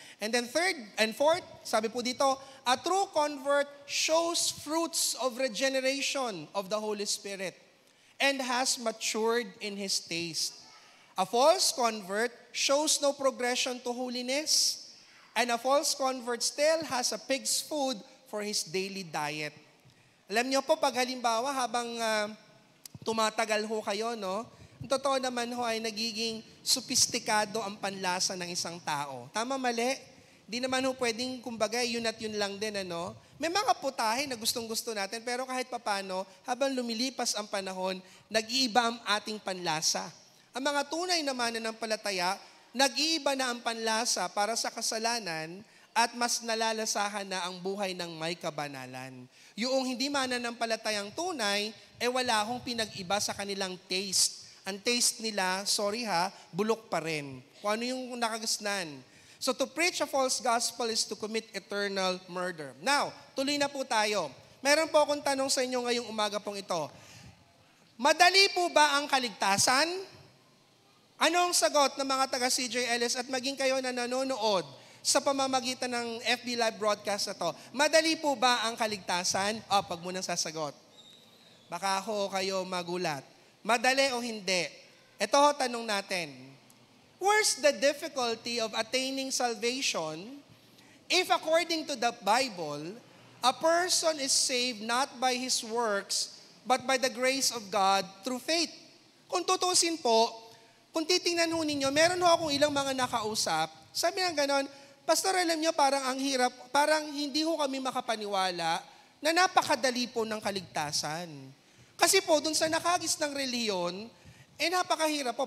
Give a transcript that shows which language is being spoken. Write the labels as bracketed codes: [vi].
[en] And then third and fourth, [tl] sabi po dito, [en] a true convert shows fruits of regeneration of the Holy Spirit and has matured in his taste. A false convert shows no progression to holiness, and a false convert still has a pig's food for his daily diet. [tl] Alam niyo po, pag halimbawa, habang tumatagal ho kayo, ang totoo naman ho ay nagiging sopistikado ang panlasa ng isang tao. Tama, mali? Di naman ho pwedeng, kumbaga, yun at yun lang din, May mga putahe na gustong-gusto natin, pero kahit papano, habang lumilipas ang panahon, nag-iiba ang ating panlasa. ang mga tunay na mananampalataya, nag-iiba na ang panlasa para sa kasalanan at mas nalalasahan na ang buhay ng may kabanalan. Yung hindi mananampalatayang tunay, wala akong pinag-iba sa kanilang taste. Ang taste nila, bulok pa rin. Kung ano yung nakagasnan. [en] So to preach a false gospel is to commit eternal murder. [tl] Now, tuloy na po tayo. Meron po akong tanong sa inyo ngayong umaga pong ito. Madali po ba ang kaligtasan? Anong sagot ng mga taga CJLS at maging kayo na nanonood sa pamamagitan ng FB Live broadcast na to? Madali po ba ang kaligtasan? Pag munang sasagot. Baka ako kayo magulat. Madali o hindi? Ito ho tanong natin. [en] Where's the difficulty of attaining salvation if according to the Bible, a person is saved not by his works, but by the grace of God through faith? [tl] Kung tutusin po, kung titingnan ho ninyo, meron ho akong ilang mga nakausap, sabi nga ganon, Pastor, alam niyo, parang ang hirap, parang hindi ho kami makapaniwala na napakadali po ng kaligtasan. Kasi po, dun sa nakagis ng reliyon, napakahirap po.